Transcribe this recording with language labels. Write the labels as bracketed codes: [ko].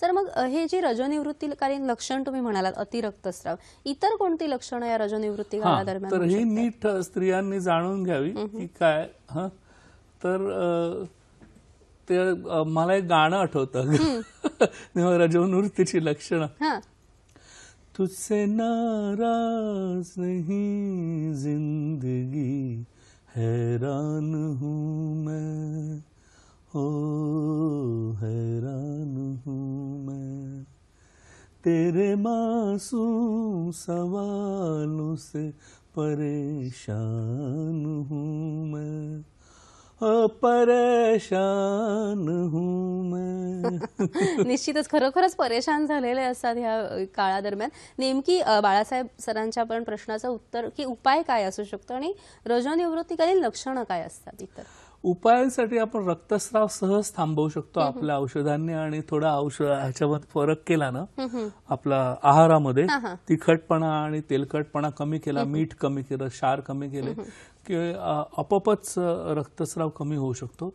[mr] मग हे जी रजोनिवृत्तीकालीन लक्षण तुम्ही म्हणालात अतिरक्तस्राव, इतर कोणती लक्षणं या रजोनिवृत्ती काळादरम्यान तर होऊ ही शकतात? नीट स्त्रियांनी जाणून घ्यावी की काय. तर ते मला एक गाणं आठवतं तेव्हा रजोनिवृत्तीची लक्षणं. हां. [hi] तुझसे नाराज नहीं जिंदगी हैरान हूँ मैं, हो हैरान हूँ मैं, तेरे मासूम सवालों से परेशान हूँ मैं, परेशान हूँ मैं. [mr] निश्चितच खरोखरच परेशान झालेले असतात ह्या काळादरम्यान. नेमकी बाळासाहेब सरांच्या पण प्रश्नाचं उत्तर की उपाय काय असू शकतो आणि रजोनिवृत्तीकालीन लक्षणं काय असतात इतर? उपायांसाठी आपण रक्तस्राव सहज थांबवू शकतो आपल्या औषधांनी आणि थोडा ह्याच्यामध्ये फरक केला ना आपला आहारामध्ये, तिखटपणा आणि तेलकटपणा कमी केला, मीठ कमी केलं, क्षार कमी केले की आपोआपच रक्तस्राव कमी होऊ शकतो.